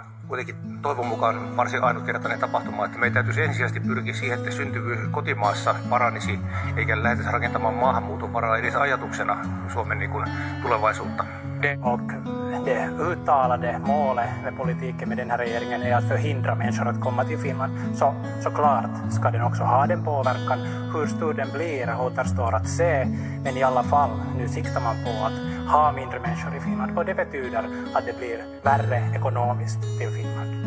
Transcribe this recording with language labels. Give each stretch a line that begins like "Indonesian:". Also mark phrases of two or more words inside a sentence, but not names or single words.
Finnish: kuitenkin toivon mukaan varsin ainutkertainen tapahtuma, että meidän täytyisi ensisijaisesti pyrkiä siihen, että syntyvyys kotimaassa paranisi, eikä lähdetä rakentamaan maahanmuuton varaa edes ajatuksena Suomen tulevaisuutta.
Swedish: Och det uttalade målet med politiken med den här regeringen är att förhindra människor att komma till Finland. Så klart ska den också ha den påverkan. Hur stor den blir återstår att se, men i alla fall nu siktar man på att ha mindre människor i Finland, och det betyder att det blir värre ekonomiskt till Finland.